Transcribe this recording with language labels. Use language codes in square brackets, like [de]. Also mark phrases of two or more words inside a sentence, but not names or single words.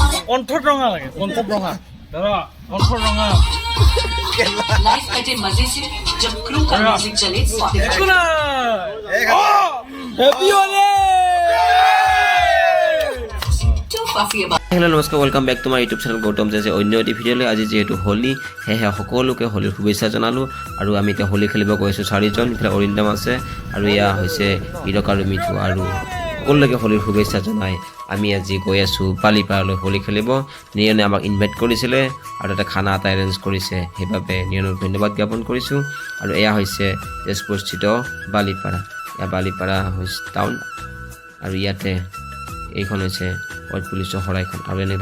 [as] কণ্ঠত ৰঙা লাগে কণ্ঠত ৰঙা দাদা কণ্ঠত ৰঙা [hi] लाइफ कटे मजे से जब क्रू का म्यूजिक चले [as] একো নাই [en] happy Holi [hi] टू काफी [as] হেল্ল' নমস্কাৰ [en] welcome back to my YouTube channel [as] গৌতম জেজে অন্য এটি ভিডিঅ'লৈ আজি যিহেতু হোলী সেয়েহে সকলোকে হোলীৰ শুভেচ্ছা জনালোঁ আৰু আমি এতিয়া হোলী খেলিব গৈ আছোঁ চাৰিজন ইফালে অৰিন্দম আছে আৰু এয়া হৈছে হীৰক আৰু মিঠু আৰু সকলোকে হোলীৰ শুভেচ্ছা জনাই আমি আজি গৈ আছোঁ বালিপাৰালৈ হোলী খেলিব নিয়নে আমাক ইনভাইট কৰিছিলে আৰু তাতে খানা এটা এৰেঞ্জ কৰিছে সেইবাবে নিয়নক ধন্যবাদ জ্ঞাপন কৰিছোঁ আৰু এয়া হৈছে তেজপুৰস্থিত বালিপাৰা এয়া বালিপাৰা হৈছে টাউন আৰু ইয়াতে এইখন হৈছে অইল পুলিচৰ শৰাইখন আৰু এনেকৈ